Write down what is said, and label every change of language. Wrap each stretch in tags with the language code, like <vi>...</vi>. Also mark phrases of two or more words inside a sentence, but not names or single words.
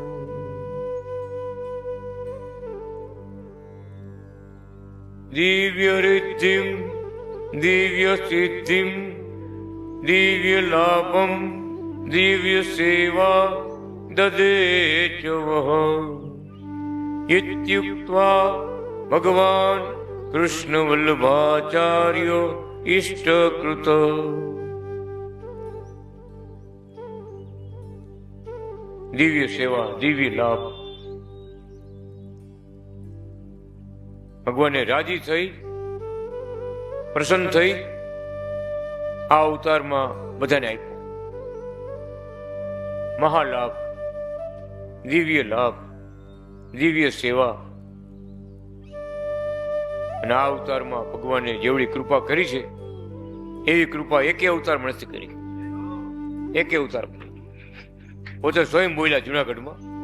<sa>दिव्य रिद्धिं दिव्य सिद्धिं दिव्य लाभं दिव्य सेवा ददे च वः इत्युक्त्वा भगवान् कृष्णवल्लभाचार्यो इष्टकृत। दिव्य सेवा दिव्य लाभ</sa> <gu>ભગવાને રાજી થઈ પ્રસન્ન થઈ આ અવતારમાં બધાને આપ્યો મહાલાભ દિવ્ય લાભ દિવ્ય સેવા અને આ અવતારમાં ભગવાને જેવડી કૃપા કરી છે એવી કૃપા એકે અવતારમાં નથી કરી એકે અવતાર પોતે સ્વયં બોલ્યા જુનાગઢમાં</gu>